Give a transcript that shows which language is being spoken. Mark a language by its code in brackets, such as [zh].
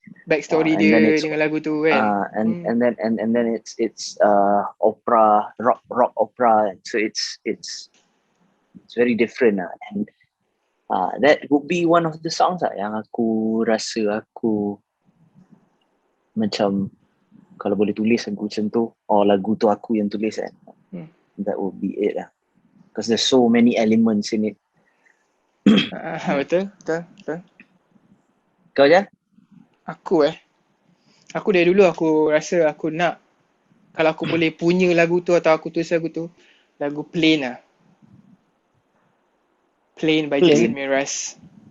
[ms] Backstory dia dengan lagu tu kan. [en] And then it's opera, rock opera, so it's very different lah. And that would be one of the songs [ms] lah yang aku rasa aku macam kalau boleh tulis lagu macam tu, lagu tu aku yang tulis kan. [en] That would be it [ms] lah. [en] Because there's so many elements in it. [ms] Betul. Kau je? Aku dari dulu aku rasa aku nak, kalau aku boleh punya lagu tu atau aku tulis lagu tu, lagu Plain lah. [en] Plain by Jason Mraz.